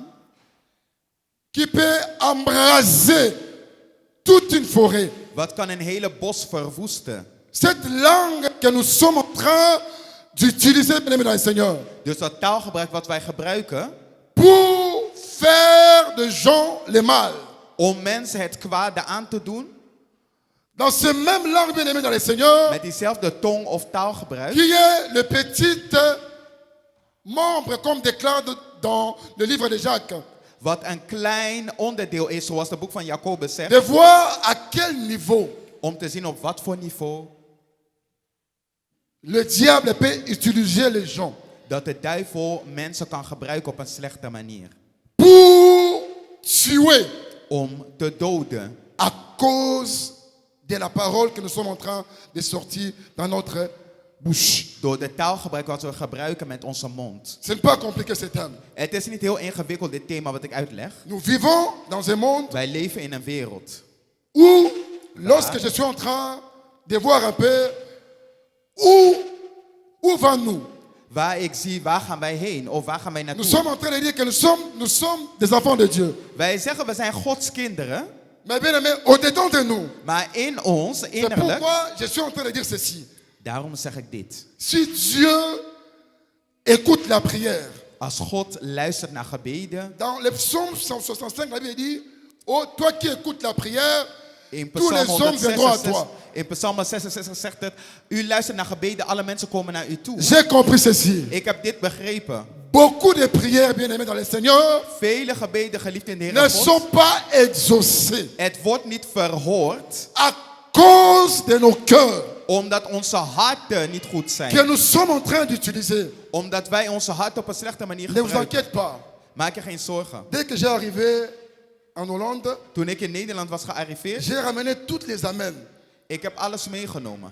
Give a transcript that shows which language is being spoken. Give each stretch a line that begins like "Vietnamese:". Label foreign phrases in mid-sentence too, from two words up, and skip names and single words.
French: peut embraser toute une forêt.
Dutch: wat kan een hele bos verwoesten.
French: Cette langue que nous sommes en train d'utiliser, bien aimé dans le Seigneur,
Dutch: Dus dat taalgebruik wat wij gebruiken,
French: pour faire de gens le mal.
Dutch: om mensen het kwade aan te doen,
French: Dans ce même langue, bien aimé dans le Seigneur,
Dutch: met diezelfde tong of taalgebruik,
French: qui est le petit membre, comme déclare dans le livre de Jacques,
Dutch: wat een klein onderdeel is, zoals het boek van Jacobus zegt,
French: de voir à quel niveau
Dutch: om te zien op wat voor niveau
French: le diable peut utiliser les gens
Dutch: dat de duivel mensen kan gebruiken op een slechte manier.
French: pour tuer
Dutch: Om te doden.
French: à cause de la parole que nous sommes en train de sortir dans notre bouche.
Dutch: Door de taalgebruik wat we gebruiken met onze mond.
French: Ce n'est pas compliqué ce thème.
Dutch: Het is niet heel ingewikkeld, dit thema wat ik uitleg.
French: Nous vivons dans un monde
Dutch: Wij leven in een wereld
French: où, lorsque je suis en train de voir un peu où vont-nous,
Dutch: waar ik zie, waar gaan wij heen? Of waar gaan wij
French: nous
Dutch: naartoe?
French: sommes en train de dire que nous sommes des enfants de Dieu.
Dutch: Wij zeggen we zijn Gods kinderen.
French: Mais bien aimé, au-dedans de nous,
Dutch: Maar in ons,
French: c'est
Dutch: innerlijk,
French: pourquoi je suis en train de dire ceci.
Dutch: daarom zeg ik dit.
French: Si Dieu écoute la prière,
Dutch: Als God luistert naar gebeden,
French: dans le psaume 165, la Bible dit, oh, toi qui écoutes la prière,
Dutch: in
French: tous les
Dutch: Psalm
French: hommes viendront à
Dutch: 166,
French: toi.
Dutch: in Psalm 66 zegt het, u luistert naar gebeden, alle mensen komen naar u toe.
French: J'ai compris ceci.
Dutch: Ik heb dit begrepen.
French: Beaucoup de prières, bien aimées dans le Seigneur,
Dutch: Vele gebeden, geliefd in de
French: ne
Dutch: Heer God,
French: sont pas exaucées
Dutch: het wordt niet verhoord,
French: à cause de nos cœurs
Dutch: omdat onze harten niet goed
French: que
Dutch: zijn.
French: nous sommes en train d'utiliser.
Dutch: Omdat wij onze harten op een slechte manier
French: Ne vous
Dutch: gebruiken.
French: inquiétez pas.
Dutch: Maak je geen zorgen.
French: Dès que j'ai arrivé en Hollande,
Dutch: Toen ik in Nederland was gearriveerd,
French: j'ai ramené toutes les amens,
Dutch: ik heb alles meegenomen.